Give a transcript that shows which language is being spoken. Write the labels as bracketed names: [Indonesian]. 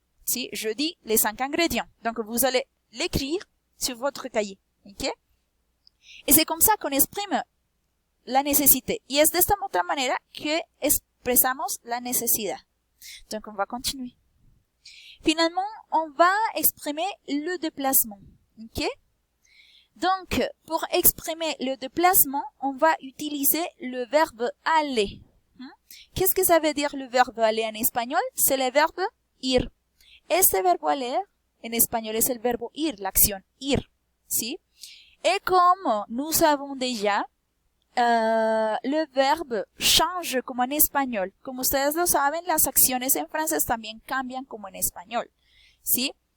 [French] Si, je dis les 5 ingrédients. Donc, vous allez l'écrire sur votre cahier. ¿Ok? Y c'est comme ça qu'on exprime la nécessité. [Spanish] Y es de esta otra manera que expresamos la necesidad. [French] Donc, on va continuer. Finalement, on va exprimer le déplacement. Ok? Donc, pour exprimer le déplacement, on va utiliser le verbe aller. Qu'est-ce que ça veut dire le verbe aller en espagnol? C'est le verbe ir. [Spanish] Este verbo aller, en español, es el verbo ir, la acción ir. ¿sí? [French] Et comme nous savons déjà, le verbe change [Spanish] como en español. Como ustedes lo saben, las acciones en francés también cambian como en español, ¿sí?